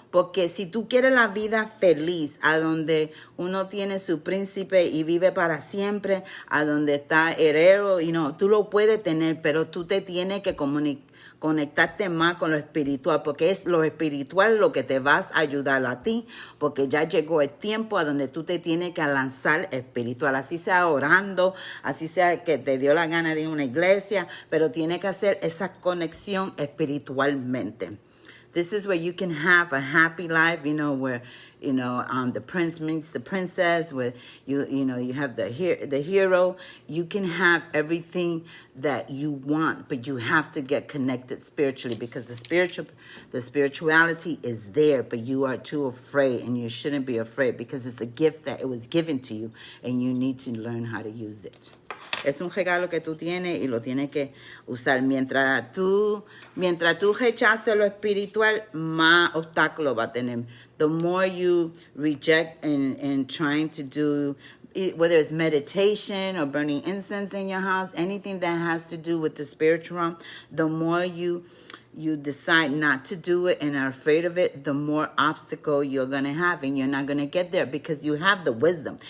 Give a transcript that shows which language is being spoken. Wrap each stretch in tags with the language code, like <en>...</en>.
<es>Porque si tú quieres la vida feliz, a donde uno tiene su príncipe y vive para siempre, a donde está heredero, tú lo puedes tener, pero tú te tienes que conectarte más con lo espiritual, porque es lo espiritual lo que te vas a ayudar a ti, porque ya llegó el tiempo a donde tú te tienes que lanzar espiritual, así sea orando, así sea que te dio la gana de ir a una iglesia, pero tienes que hacer esa conexión espiritualmente.</es> <en>This is where you can have a happy life, where, the prince meets the princess, where you have the hero. You can have everything that you want, but you have to get connected spiritually, because the spirituality is there, but you are too afraid, and you shouldn't be afraid, because it's a gift that it was given to you, and you need to learn how to use it.</en> <es>Es un regalo que tú tienes y lo tienes que usar. Mientras tú rechaces lo espiritual, más obstáculos va a tener.</es> <en>The more you reject and trying to do, whether it's meditation or burning incense in your house, anything that has to do with the spiritual realm, the more you decide not to do it and are afraid of it, the more obstacle you're going to have, and you're not going to get there, because you have the wisdom.</en>